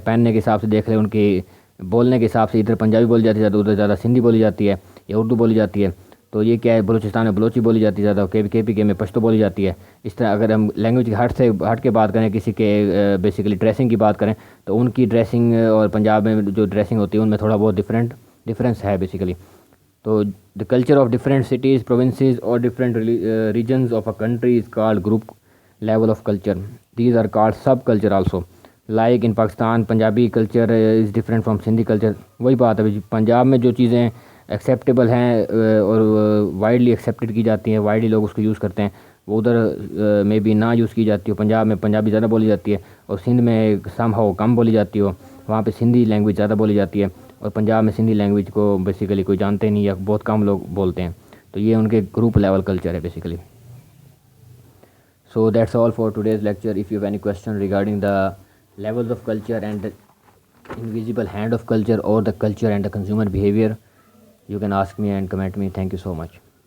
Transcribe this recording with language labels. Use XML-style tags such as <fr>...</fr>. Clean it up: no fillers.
<ur>پہننے کے حساب سے دیکھ لیں، ان کی بولنے کے حساب سے ادھر پنجابی بولی جاتی ہے، ادھر زیادہ سندھی بولی جاتی ہے یا اردو بولی جاتی ہے. تو یہ کیا ہے، بلوچستان میں بلوچی بولی جاتی ہے زیادہ، KPK میں پشتو بولی جاتی ہے. اس طرح اگر ہم لینگویج کے ہٹ کے بات کریں، کسی کے بیسیکلی ڈریسنگ کی بات کریں، تو ان کی ڈریسنگ اور پنجاب میں جو ڈریسنگ ہوتی ہے ان میں تھوڑا بہت ڈفرینس ہے بیسیکلی.</ur> <en>تو the culture of different cities, provinces or different regions of a country is called group level of culture. These are called sub-culture also. Like in Pakistan, Punjabi culture is different from Sindhi culture.</en> <ur>وہی بات ہے، پنجاب میں جو چیزیں acceptable ہیں اور widely accepted کی جاتی ہیں، وائڈلی لوگ اس کو یوز کرتے ہیں، وہ ادھر میں بھی نہ یوز کی جاتی ہو. پنجاب میں پنجابی زیادہ بولی جاتی ہے اور سندھ میں سم ہاؤ کم بولی جاتی ہو. وہاں پہ سندھی لینگویج زیادہ بولی جاتی ہے اور پنجاب میں سندھی لینگویج کو بیسیکلی کوئی جانتے نہیں یا بہت کم لوگ بولتے ہیں. تو یہ ان کے گروپ لیول کلچر ہے basically.</ur> <en>So that's all for today's lecture. If you have any question regarding the levels of culture and the invisible hand of culture or the culture and the consumer behavior, you can ask me and comment me. Thank you so much.</en>